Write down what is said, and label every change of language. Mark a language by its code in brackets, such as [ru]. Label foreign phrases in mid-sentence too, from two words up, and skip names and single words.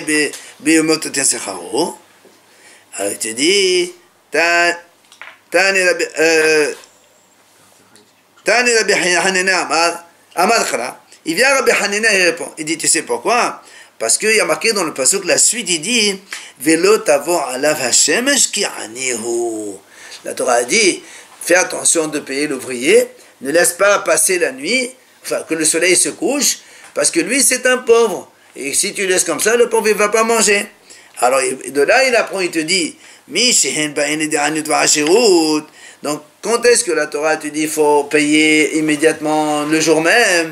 [he] ביומו תתן שכרו. [fr] Alors il te dit, il vient Rabbi Hanina et il répond. Il dit, tu sais pourquoi? Parce qu'il y a marqué dans le pasuk, la suite, il dit, [he] ולא תבוא עליו השמש כי עני הוא. [fr] La Torah a dit, fais attention de payer l'ouvrier, ne laisse pas passer la nuit, enfin que le soleil se couche, parce que lui c'est un pauvre. Et si tu laisses comme ça, le pauvre ne va pas manger. Alors de là, il apprend, il te dit, donc quand est-ce que la Torah te dit qu'il faut payer immédiatement le jour même?